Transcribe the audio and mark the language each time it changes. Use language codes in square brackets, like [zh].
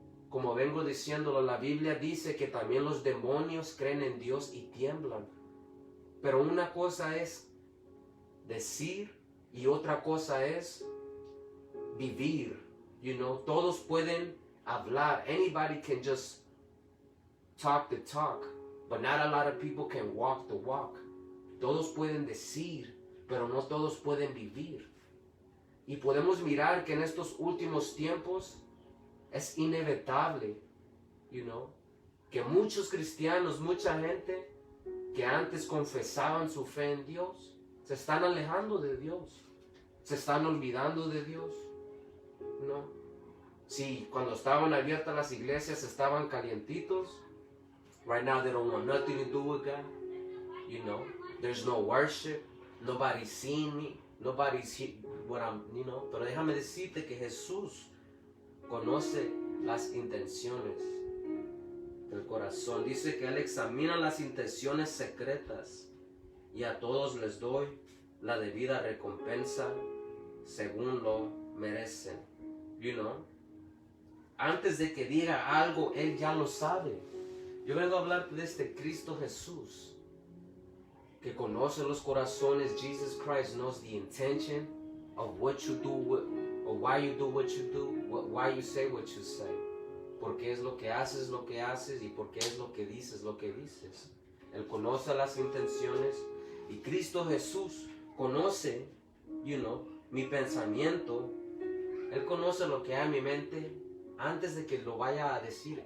[es] Como vengo diciéndolo, la Biblia dice que también los demonios creen en Dios y tiemblan. Pero una cosa es decir y otra cosa es vivir. Todos pueden hablar. [en] Anybody can just talk the talk, but not a lot of people can walk the walk. [es] Todos pueden decir, pero no todos pueden vivir. Y podemos mirar que en estos últimos tiempos es inevitable, que muchos cristianos, mucha gente que antes confesaban su fe en Dios, se están alejando de Dios, se están olvidando de Dios, ¿no? Sí, cuando estaban abiertas las iglesias estaban calientitos. [en] Right now they don't want nothing to do with God, There's no worship, nobody's seeing me, nobody's what I'm, [es] Pero déjame decirte que Jesús conoce las intenciones del corazón. Dice que Él examina las intenciones secretas y a todos les doy la debida recompensa según lo merecen. Antes de que diga algo, Él ya lo sabe. Yo vengo a hablarte de este Cristo Jesús que conoce los corazones. [en] Jesus Christ knows the intention of what you do, or why you do what you do, why you say what you say. [es] Porque es lo que haces y porque es lo que dices Él conoce las intenciones y Cristo Jesús conoce, mi pensamiento. Él conoce lo que hay en mi mente antes de que lo vaya a decir.